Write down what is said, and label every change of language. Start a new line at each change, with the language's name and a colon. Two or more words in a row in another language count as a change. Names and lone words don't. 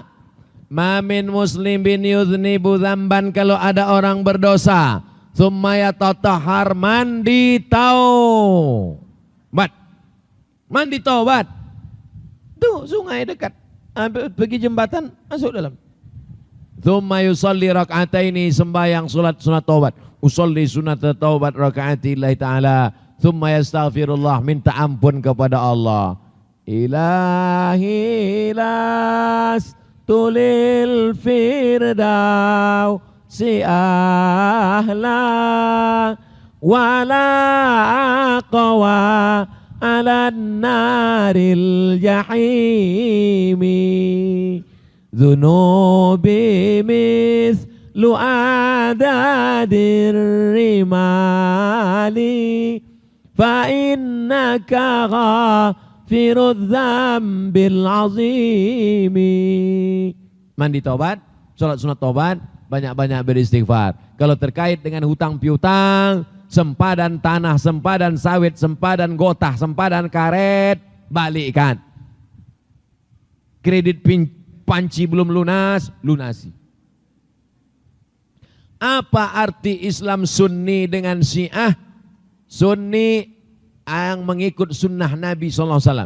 Arabic: ما من مسلم يذنب ذنبا,
Malay: kalau ada orang berdosa,
Arabic: ثم يتطهر,
Malay: mandi taubat. Mandi taubat. Tuh sungai dekat. Pergi jembatan, masuk dalam.
Arabic: ثم يصلي ركعتين,
Malay: sembahyang sunat taubat.
Arabic: أصلي
Malay: sunat taubat
Arabic: ركعتي لله تعالى. ثم يستغفر الله,
Malay: minta ampun kepada Allah.
Arabic: إلهي لست للفردوس أهلا ولا أقوى على نار الجحيم ذنوبي مثل أعداد الرمال فإنك غافر الذنب العظيم.
Malay: Mandi taubat, sholat sunat taubat, banyak-banyak beristighfar. Kalau terkait dengan hutang piutang, sempadan tanah, sempadan sawit, sempadan gotah, sempadan karet, balikkan. Kredit panci belum lunas, lunasi. Apa arti Islam Sunni dengan Syiah? Sunni yang mengikut sunnah Nabi SAW.